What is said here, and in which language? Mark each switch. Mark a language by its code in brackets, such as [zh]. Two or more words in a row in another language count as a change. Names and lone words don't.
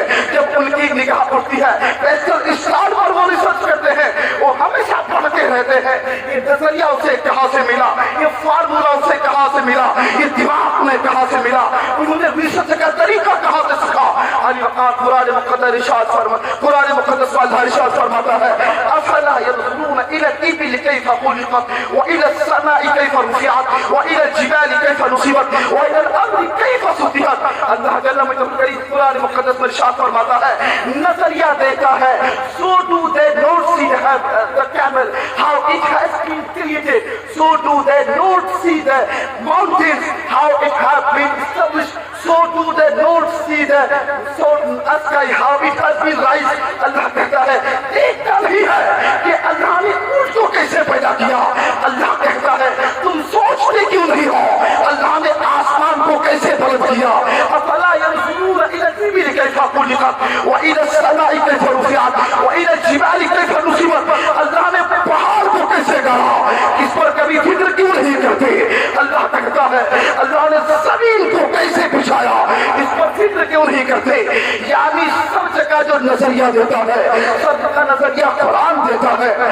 [hi] जब उनकी निगाह उठती है [en] western star [hi] पर वो रिसर्च करते हैं। वो हमेशा पढ़ते रहते हैं ये नजरिया उसे कहां से मिला, ये फार्मूला उसे कहां से मिला, ये दिमाग में कहां से मिला, उन्होंने रिसर्च का तरीका कहां से सीखा। कुरान मुक़द्दस इरशाद फरमाता है [ar] أفلا ينظرون إلى الإبل كيف خلقت وإلى السماء كيف رفعت وإلى الجبال كيف نصبت وإلى الأرض كيف سطحت. [hi] अल्लाह जल्ल वअला कुरान मुक़द्दस में इरशाद फरमाता है नजरिया देता है [en] so do they not see the camel how it has been created, so do they not see the mountains how it has been established, so do they not see the sky how it has been raised। [hi] अल्लाह कहता है देखता नहीं है कि अल्लाह ने ऊंट को कैसे पैदा किया। अल्लाह कहता है तुम सोचते क्यों नहीं हो अल्लाह ने आसमान को कैसे बुलंद किया। [ar] أفلا ينظرون إلى الإبل كيف خلقت وإلى السماء كيف رفعت وإلى الجبال كيف نصبت. [hi] अल्लाह ने पहाड़ को कैसे गाड़ा, इस पर कभी फिक्र क्यों नहीं करते। अल्लाह कहता है अल्लाह ने जमीन को कैसे बिछाया, इस पर फिक्र क्यों नहीं करते। यानी सब जगह जो नजरिया देता है सब जगह नजरिया कुरान देता है।